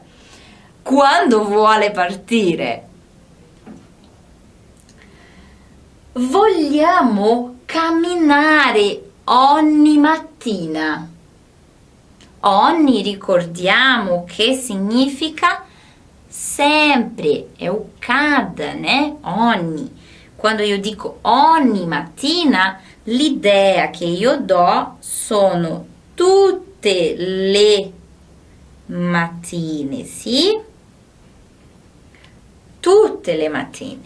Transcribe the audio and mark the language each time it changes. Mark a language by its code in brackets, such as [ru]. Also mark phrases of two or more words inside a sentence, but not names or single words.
[it] Quando vuole partire? Vogliamo camminare ogni mattina. Ogni, ricordiamo che significa sempre, è [pt] o cada, [it] né? Ogni. Quando io dico ogni mattina, l'idea che io do sono tutte le mattine, sì? Tutte le mattine.